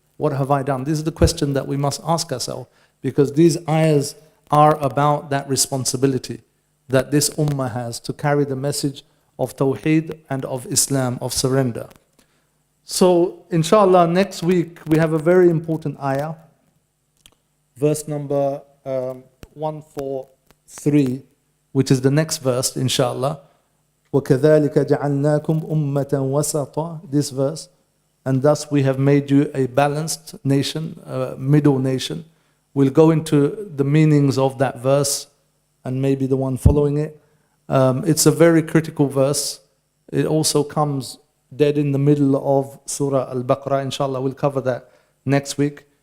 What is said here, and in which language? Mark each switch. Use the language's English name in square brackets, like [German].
[English] What have I done? This is the question that we must ask ourselves, because these ayahs are about that responsibility that this ummah has to carry the message of Tawheed and of Islam, of surrender. So, inshallah, next week we have a very important ayah, verse number 143, which is the next verse, inshallah. [Arabic] وَكَذَلِكَ جَعَلْنَاكُمْ أُمَّةً وَسَطًا, [English] this verse. And thus we have made you a balanced nation, a middle nation. We'll go into the meanings of that verse and maybe the one following it. It's a very critical verse. It also comes dead in the middle of surah Al-Baqarah. Inshallah, we'll cover that next week.